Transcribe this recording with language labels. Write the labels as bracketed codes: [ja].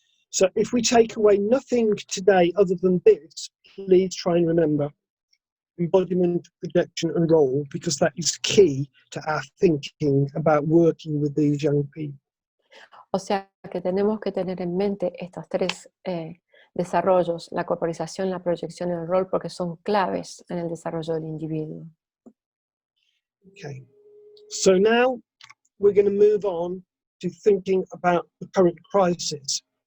[en] So if we take away nothing today other than this, please try and remember embodiment, projection and role, because that is key to our thinking about working with these young people. [es] O sea que tenemos que tener en mente estos tres desarrollos, la corporización, la proyección y el rol, porque son claves en el desarrollo del individuo. [en] Okay, so now we're going to move on to thinking about the current crisis.